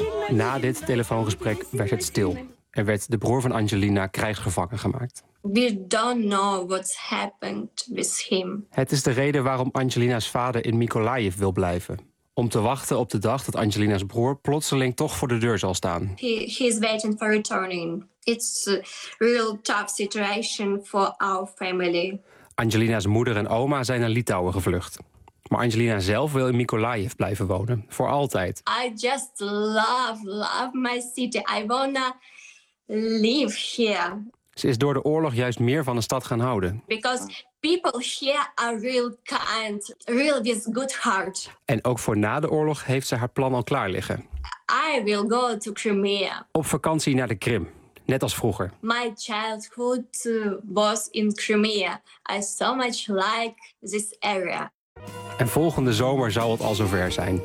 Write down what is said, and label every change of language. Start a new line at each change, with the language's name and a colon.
Dutch: Na dit telefoongesprek werd het stil. Er werd de broer van Angelina krijgsgevangen gemaakt.
English: We don't know what's happened with him.
Dutch: Het is de reden waarom Angelina's vader in Mykolaiv wil blijven. Om te wachten op de dag dat Angelina's broer plotseling toch voor de deur zal staan.
English: He is waiting for returning. It's a real tough situation for our family.
Dutch: Angelina's moeder en oma zijn naar Litouwen gevlucht. Maar Angelina zelf wil in Mykolaiv blijven wonen. Voor altijd.
English: I just love my city. I wanna live here.
Dutch: Ze is door de oorlog juist meer van de stad gaan houden.
English: Because people here are real kind, real with good heart.
Dutch: En ook voor na de oorlog heeft ze haar plan al klaar liggen.
English: I will go to Crimea.
Dutch: Op vakantie naar de Krim, net als vroeger.
English: My childhood was in Crimea. I so much like this area.
Dutch: En volgende zomer zal het al zover zijn.